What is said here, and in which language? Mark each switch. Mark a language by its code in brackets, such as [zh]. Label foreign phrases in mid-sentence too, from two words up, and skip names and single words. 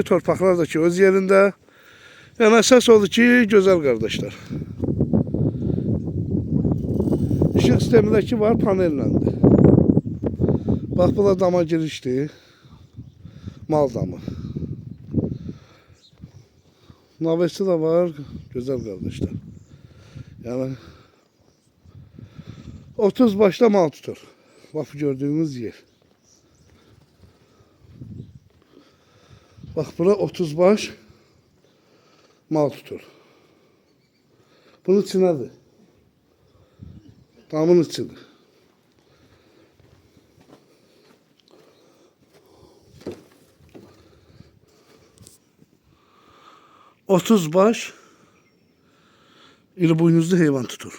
[az] Torpaqlar da ki öz yerində. Yəni əsas odur ki, gözəl qardaşlar. İşıq sistemindəki var panelləndir. Bax bu da dama girişdir. Mal damı. Navesi de var. [tr] Güzel kardeşler. Yani 30 başta mal tutur. Bak gördüğünüz yer. Bak bura 30 baş mal tutur. [az] Bunun içindedir. Damın içidir. Otuz baş iri boynuzlu heyvan tutur.